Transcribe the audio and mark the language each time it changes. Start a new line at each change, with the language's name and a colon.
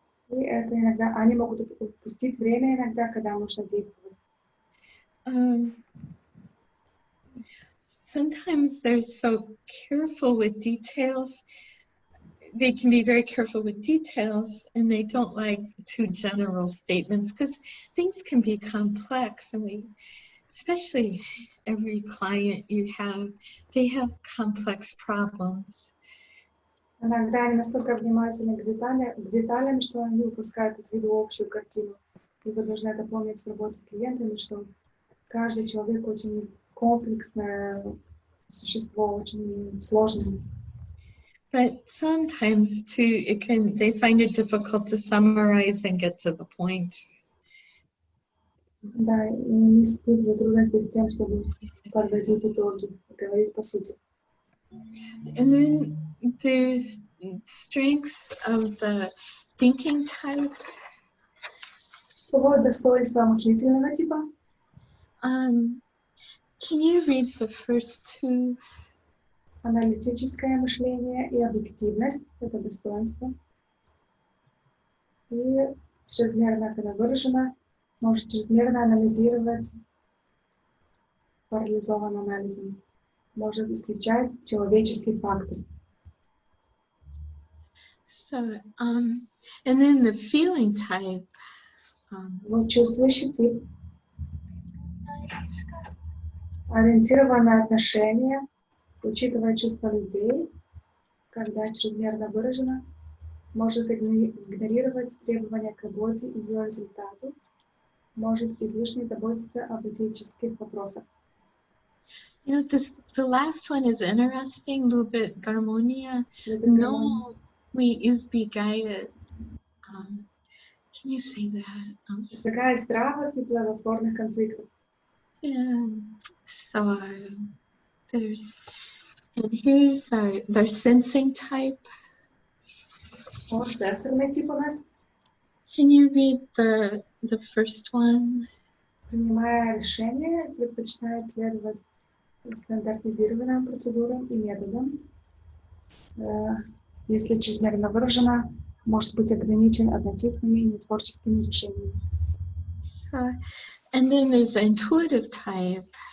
Russian: И это иногда они могут упустить время иногда, когда нужно действовать.
English: Sometimes they're so careful with details. They can be very careful with details, and they don't like too general statements because things can be complex, and especially every client you have, they have complex problems.
Russian: Иногда они настолько внимательны к деталям, что они упускают из виду общую картину. И вы должны это помнить в работе с клиентами, что каждый человек очень комплексное существо, очень сложное.
English: But sometimes too, they find it difficult to summarize and get to the point.
Russian: Да, и не испытывают трудности с тем, чтобы подводить итоги и говорить по сути.
English: And then there's strengths of the thinking type.
Russian: Бывают достоинства мыслительного типа.
English: Can you read the first two?
Russian: Аналитическое мышление и объективность – это достоинство. И чрезмерно, когда выражено, может чрезмерно анализировать, парализован анализом, может исключать человеческий фактор.
English: So, and then the feeling type.
Russian: Вот чувствующий тип. Ориентирован на отношения, учитывая чувства людей, когда чрезмерно выражено, может игнорировать требования к работе и ее результату, может излишне заботиться об этических вопросах.
English: You know, the last one is interesting,
Russian: любит гармония, но мы избегает.
English: Can you say that?
Russian: Избегает здравых и плодотворных конфликтов.
English: Yeah. So here's their sensing type.
Russian: Вот сенсорный тип у нас.
English: Can you read the first one?
Russian: Принимая решения, предпочитает следовать стандартизированным процедурам и методам. Если чрезмерно выражено, может быть ограничен однотипными и нетворческими решениями.
English: And then there's the intuitive type.